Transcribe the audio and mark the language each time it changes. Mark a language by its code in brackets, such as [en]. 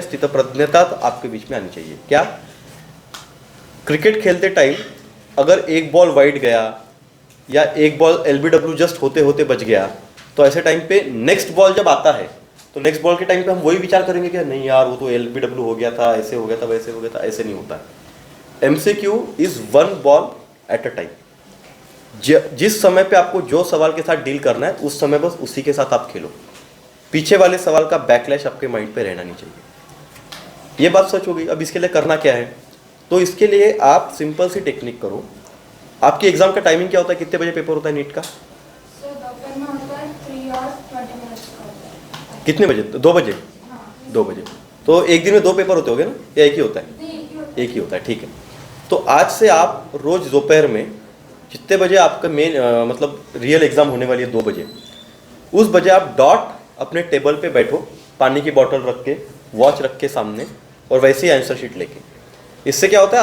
[hi] स्थितप्रज्ञता आपके बीच में आनी चाहिए। क्या? क्रिकेट खेलते टाइम अगर एक बॉल वाइड गया या एक बॉल LBW जस्ट होते होते बच गया, तो ऐसे टाइम पे नेक्स्ट बॉल जब आता है तो नेक्स्ट बॉल के टाइम पे हम वही विचार करेंगे कि नहीं यार वो तो LBW हो गया था, ऐसे हो गया था, वैसे हो गया था। ऐसे नहीं होता है। [en] MCQ is 1 ball at a time. [hi] जिस समय पे आपको जो सवाल के साथ डील करना है उस समय बस उसी के साथ आप खेलो। पीछे वाले सवाल का बैकलैश आपके माइंड पे रहना नहीं चाहिए। ये बात सच होगी। अब इसके लिए करना क्या है? तो इसके लिए आप सिंपल सी टेक्निक करो। आपकी एग्जाम का टाइमिंग क्या होता है? कितने बजे पेपर होता है नीट का? सो दोपहर में होता है [en] 3 hours 20 minutes [hi] का होता है। कितने बजे? 2 बजे? हाँ 2 बजे। तो एक दिन में 2 पेपर होते होंगे ना, या एक ही होता है? नहीं, एक ही होता है। एक ही होता है, ठीक है। तो आज से आप रोज दोपहर में जितने बजे आपका मेन मतलब रियल एग्जाम होने वाली है 2 बजे, उस बजे आप डॉट अपने टेबल पे बैठो, पानी की बोतल रख के, वॉच रख के सामने, और वैसे ही आंसर शीट लेके। इससे क्या होता है?